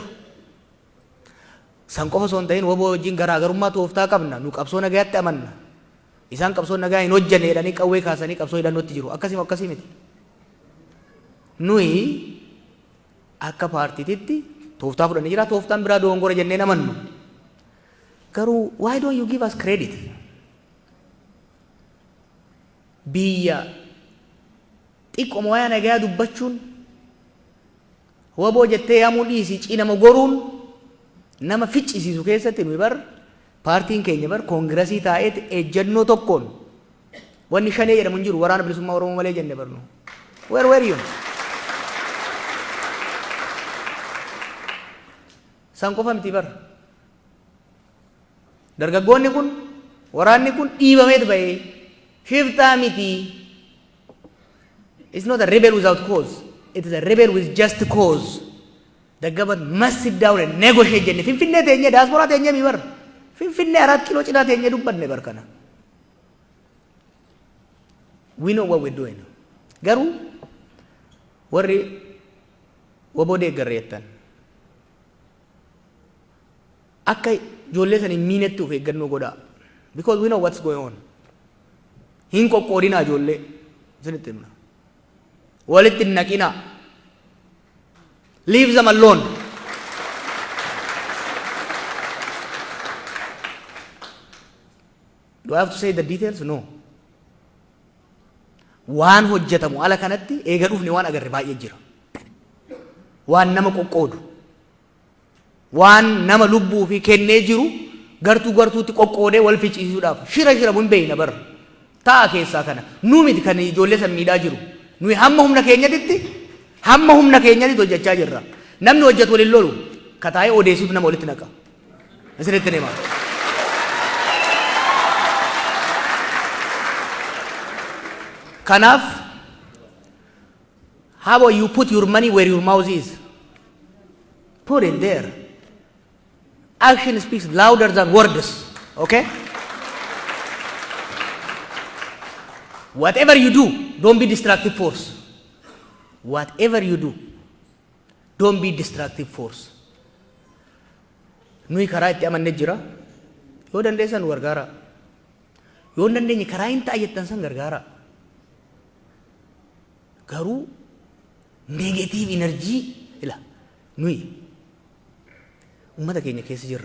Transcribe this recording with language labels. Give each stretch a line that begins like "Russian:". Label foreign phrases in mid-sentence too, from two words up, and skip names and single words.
Oromo: San qofa osoo hin ta'in waboo wajjin garaagarummaa tooftaa qabna. Nu qabsoo nagayaatti amanna. Isaan qabsoo nagaa hin hojjanne jedhanii qawwee kaasanii qabsoo hidhannootti jiru. Akkasii miti. Nuyi akka paartiititti tooftaa fudhannee jira. Tooftaan biraa dogongora jennee amannu.
English: Garuu why don't you give us credit?
Oromo: Biyya xiqqooma wayaa nagayaa dubbachuun waboo jettee yaamuu dhiisii cinama goruun nama ficcisiisu keessatti nuyi bar paartiin keenya bar koongirasii taa'eeti ejjennoo tokkoon wanni shanee jedhamu hin jiru waraana bilisummaa Oromoo malee jenne barnu.
English: Where were you?
Oromo: San qofa miti bar. Dargaggoonni kun waraanni kun dhiibameet bahee shiftaa miti.
English: It's not a rebel without cause. It is a rebel with just cause. The government must sit down and negotiate jenne.
Oromo: Finfinnee teenye diaspora teenye mi bar. Finfinnee 4 kilo cinaa teenye dubbanne bar kana.
English: We know what we're doing.
Oromo: Garuu warri waboo deeggarreettan akka ijoollee san hin miinetti of eeggannoo godhaa.
English: Because we know what's going on.
Oromo: Hin qoqqoodinaa ijoollee isinitti himna. Walitti hin naqinaa.
English: Leave them alone. Do I have to say the details? No.
Oromo: Waan hojjetamu ala kanatti eega dhufne waan agarre baay'ee jira. Waan nama qoqqoodu. Waan nama lubbuu fi kennee jiru gartuu gartuutti qoqqoodee wal ficcisiisuudhaaf shira mun beeyna bar. Ta'a keessaa kana. Nu miti kan ijoollee san miidhaa jiru. Nuyi hamma humna keenyatti hojjechaa jirra. Namni hojjetu waliin lolu kataa'ee odeessitu nama walitti naqa. Isinitti hima. Kanaaf,
English: how about you put your money where your mouth is? Put it there. Action speaks louder than words. Okay? Whatever you do, don't be destructive force. Whatever you do, don't be destructive force.
Oromo: Nui karaa itti amanne jira. Yoo dandeessan gargaara. Yoo dandeenye karaa hin taayettan san gargaara. Garuu
English: negative energy
Oromo: ila nui ummata keenya keessa jirra.